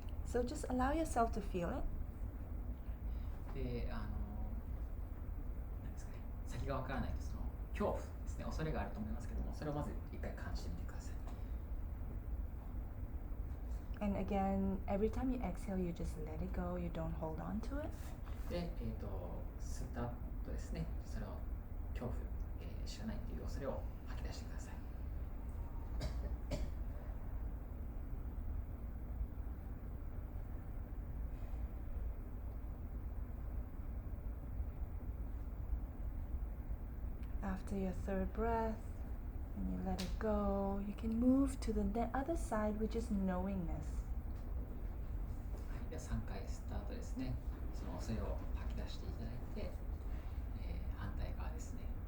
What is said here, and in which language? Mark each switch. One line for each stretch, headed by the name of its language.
English: So just allow yourself to feel it.
Japanese: で、なんですかね、先がわからないとその恐怖ですね、恐れがあると思いますけども、それをまず一回感じてみてください。
English: And again, every time you exhale, you just let it go. You don't hold on to it.
Japanese: で、吸った後ですね、それを恐怖、知らないっていう恐れを吐き出してください。
English: after your third breath, and you let it go, you can move to the other side, which is knowingness.
Japanese: では3回スタートですね。その恐れを吐き出していただいて、反対側ですね。